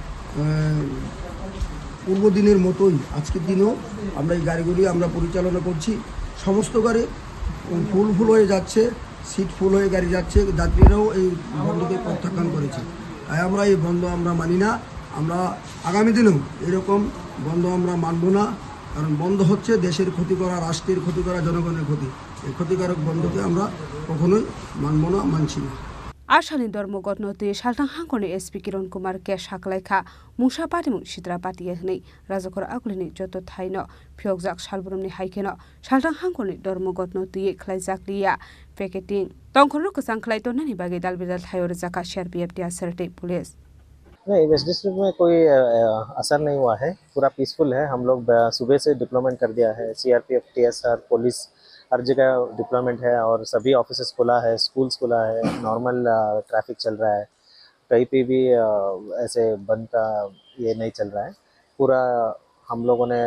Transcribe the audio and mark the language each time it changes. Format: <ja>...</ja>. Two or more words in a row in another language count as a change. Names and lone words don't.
<bn>পূর্ব দিনের মতোই আজকের দিনেও আমরা এই গাড়িগুলি আমরা পরিচালনা করছি সমস্ত গাড়ি ফুল হয়ে যাচ্ছে সিট ফুল হয়ে গাড়ি যাচ্ছে যাত্রীরাও এই বন্ধকে প্রত্যাখ্যান করেছে তাই আমরা এই বন্ধ আমরা মানি না আমরা আগামী দিনেও এরকম বন্ধ আমরা মানব না কারণ বন্ধ হচ্ছে দেশের ক্ষতি করা রাষ্ট্রের ক্ষতি করা জনগণের ক্ষতি এই ক্ষতিকারক বন্ধকে আমরা কখনোই মানব না মানছি না</bn> <trp>Ashalin ধর্মঘট no tuye saltang hangkoni SP Kiron Kumar ke saklaikha mungsa patimung sitra patiye hnei rajakor aglini joto thaino phyokjak salbrumni haikeno saltang hangkoni ধর্মঘট no tuye khlaijak liya picketing tongkhorno kusang khlai tonani bage dalbidal thayor jaka CRPF টিএসআরটি पुलिस</trp> <hi>नहीं</hi> <en>west district</en> <hi>में कोई असर नहीं हुआ है पूरा पीसफुल है हम लोग सुबह से डिप्लॉयमेंट कर दिया है सीआरपीएफ टीएसआर पुलिस हर जगह डिप्लॉयमेंट है और सभी ऑफिसेस खुला है स्कूल्स खुला है</hi> <en>normal traffic</en> <hi>चल रहा है कहीं पे भी ऐसे बंद का ये नहीं चल रहा है पूरा हम लोग</hi>